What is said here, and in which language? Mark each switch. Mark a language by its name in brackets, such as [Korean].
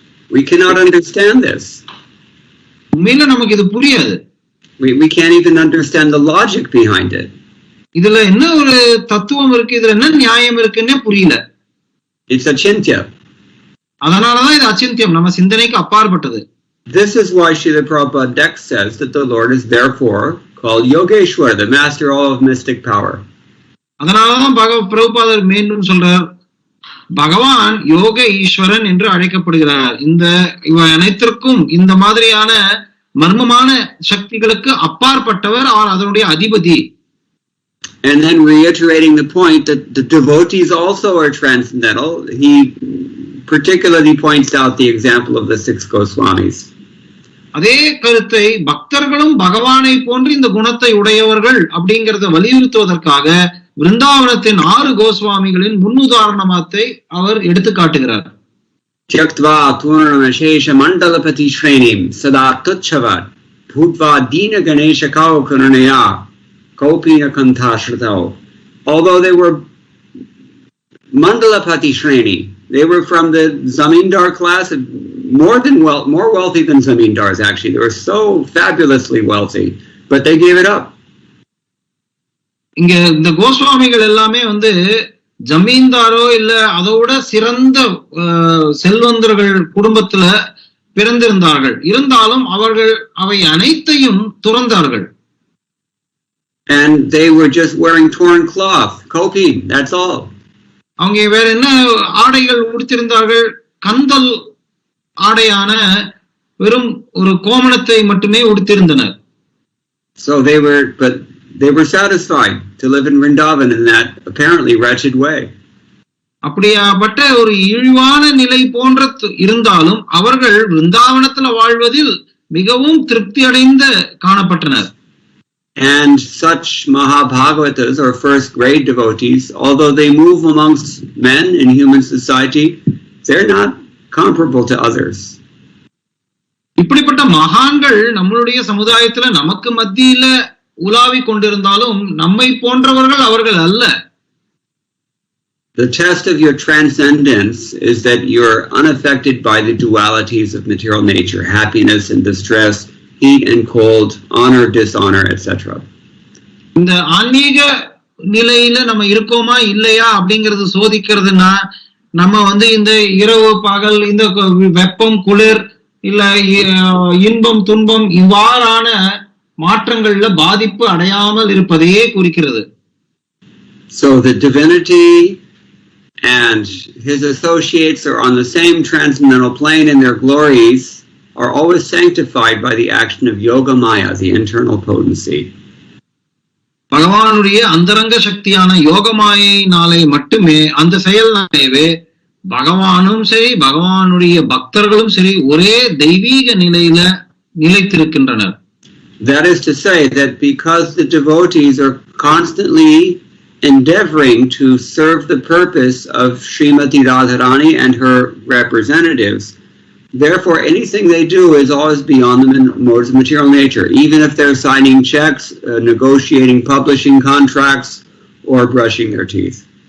[English] We cannot understand this. [Tamil] உண்மையில நமக்கு இது புரியாது. [English] We can't even understand the logic behind it. [Tamil] இதுல என்ன ஒரு தத்துவம் இருக்கு, இதுல என்ன நியாயம் இருக்குன்னே புரியல. [English] It's achintya. [Tamil] அதனாலதான் இது அச்சிந்தியம், நம்ம சிந்தனைக்கு அப்பாற்பட்டது. [English] This is why Srila Prabhupada next says that the Lord is therefore called Yogeshwara, the master of mystic power. [Tamil] அதனாலதான் பிரபுபாதர் மீண்டும் சொல்றார், பகவான் யோக ஈஸ்வரன் என்று அழைக்கப்படுகிறார். இவை அனைத்திற்கும் இந்த மாதிரியான மர்மமான சக்திகளுக்கு அப்பாற்பட்டவர், அவர் அதனுடைய அதிபதி. [English] And then reiterating the point that the devotees also are transcendental, he particularly points out the example of the 6 Goswamis. [Tamil] அதே கருத்தை பக்தர்களும் பகவானை போன்று இந்த குணத்தை உடையவர்கள் அப்படிங்கறத வலியுறுத்துவதற்காக விருந்தாவனத்தின் 6 கோஸ்வாமிகளின் முன்னுதாரணத்தை அவர் எடுத்து காட்டுகிறார். [Sanskrit] Tyaktva Turnamashesha Mandalapati Shrenim Sada Tuchavad Bhutva Dina Ganesha Kao Karunaya Kopina Kantashratao. [English] Although they were Mandalapati Shreni, they were from the Zamindar class, more wealthy than Zamindars actually. They were so fabulously wealthy, but they gave it up. [Tamil] இங்க இந்த கோஸ்வாமிகள் எல்லாமே ஜமீன்தாரோ இல்ல அதோட சிறந்த செல்வந்தர்கள் குடும்பத்துல பிறந்திருந்தார்கள். இருந்தாலும் அவர்கள் அவை அனைத்தையும் துறந்தார்கள். [English] And they were just wearing torn cloth, kopin, that's all. [Tamil] அவங்க வேற என்ன ஆடைகள் உடுத்திருந்தார்கள்? கந்தல் ஆடையான வெறும் ஒரு கோமணத்தை மட்டுமே உடுத்திருந்தனர். [English] So they were satisfied to live in Vrindavan in that apparently wretched way. [Tamil] அப்படியாப்பட்ட ஒரு இழிவான நிலை போன்ற இருந்தாலும் அவர்கள் விருந்தாவனத்துல வாழ்வதில் மிகவும் திருப்தி அடைந்த காணப்பட்டனர். [English] And such Mahabhagavatas or first grade devotees, although they move amongst men in human society, they're not comparable to others. [Tamil] இப்படிப்பட்ட மகான்கள் நம்மளுடைய சமுதாயத்துல நமக்கு மத்தியில உலாவி கொண்டிருந்தாலும் நம்மை போன்றவர்கள் அவர்கள் அல்ல. [English] The test of your transcendence is that you're unaffected by the dualities of material nature, happiness and distress, heat and cold, honor, dishonor, etc. [Tamil] இந்த ஆன்மீக நிலையில நம்ம இருக்கோமா இல்லையா அப்படிங்கறது சோதிக்கிறதுனா நம்ம இந்த இரவு பகல், இந்த வெப்பம் குளிர், இல்ல இன்பம் துன்பம் இவ்வாறான மாற்றங்கள்ல பாதிப்பு அடையாமல் இருப்பதையே குறிக்கிறது. [English] So the divinity and his associates are on the same transcendental plane, and their glories are always sanctified by the action of yoga maya, the internal potency. [Tamil] பகவானுடைய அந்தரங்க சக்தியான யோகமாயினாலே மட்டுமே அந்த செயல்னாலேவே பகவானும் சரி பகவானுடைய பக்தர்களும் சரி ஒரே தெய்வீக நிலையில நிலைத்திருக்கின்றனர். [English] That is to say that because the devotees are constantly endeavoring to serve the purpose of Srimati Radharani and her representatives, therefore anything they do is always beyond the modes of material nature, even if they're signing checks, negotiating publishing contracts, or brushing their teeth.